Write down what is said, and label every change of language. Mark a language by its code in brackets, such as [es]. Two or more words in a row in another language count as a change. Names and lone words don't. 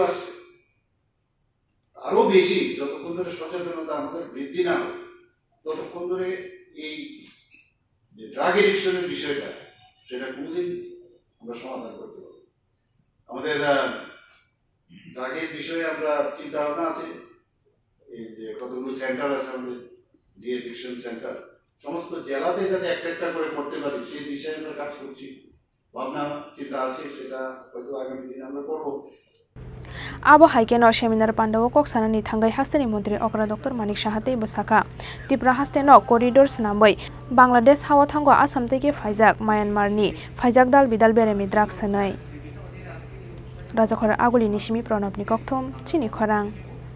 [bn] আসছে আরো বেশি যতক্ষণ ধরে সচেতনতা আমাদের বৃদ্ধি না হয় ততক্ষণ ধরে এই যে [en] drug addiction [bn] বিষয়টা সেটা কোনোদিন আমরা সমাধান করতে পারবো আমাদের ড্রাগের বিষয়ে আমরা চিন্তা ভাবনা আছে এই যে কতগুলো সেন্টার আছে আমাদের [en] de-addiction centre [bn] সমস্ত জেলাতে যাতে একটা করে করতে পারি সেই বিষয়ে আমরা কাজ করছি ভাবনা চিন্তা আছে সেটা হয়তো আগামী দিনে আমরা করবো [trp] Abo haikeno seminar pandao kok sanani thangai hasteni montri okra Dr.Manik Saha tei bosaka Tripura hasteno corridors nambai Bangladesh hawa thango Assam teke faijak Myanmar ni faijak dal bidal beremi drugs hanai Rajokhara aguli nisimi pranabni kokthom Chini Khorang